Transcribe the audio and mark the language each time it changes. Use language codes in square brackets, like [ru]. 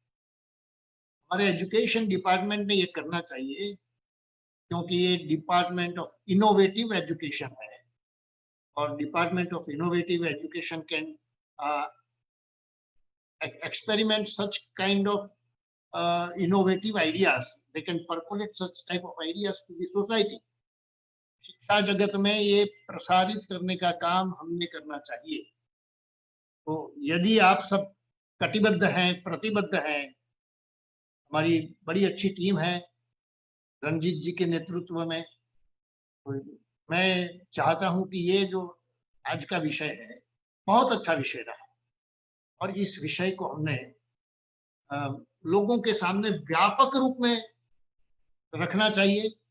[hi] हमारे education department ने ये करना चाहिए, क्योंकि ये डिपार्टमेंट ऑफ इनोवेटिव एजुकेशन है और department of innovative education [en] Can experiment such kind of innovative ideas. They can percolate such type of ideas to the society. [hi] शिक्षा जगत में ये प्रसारित करने का काम हमने करना चाहिए। तो यदि आप सब कटिबद्ध हैं, प्रतिबद्ध हैं, हमारी बड़ी अच्छी टीम है रंजीत जी के नेतृत्व में, तो मैं चाहता हूं कि ये जो आज का विषय है बहुत अच्छा विषय रहा और इस विषय को हमने लोगों के सामने व्यापक रूप में रखना चाहिए।